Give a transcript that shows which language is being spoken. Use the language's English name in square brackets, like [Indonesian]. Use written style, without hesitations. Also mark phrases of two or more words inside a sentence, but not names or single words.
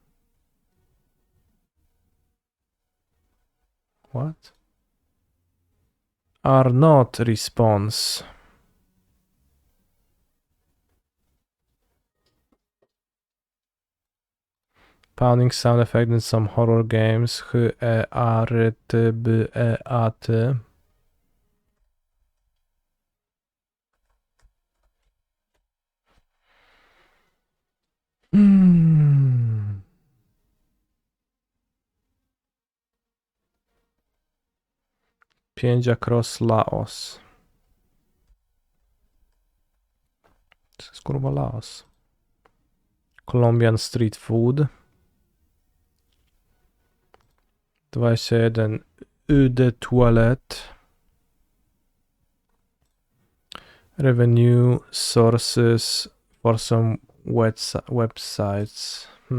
[English] What? Are not response. Pounding sound effect in some horror games. H-E-A-R-T-B-E-A-T. Pięć across Laos. [Polish] To jest kurwa Laos. [English] Colombian street food. 21. [French] Eau de toilette. [English] Revenue sources for some websites.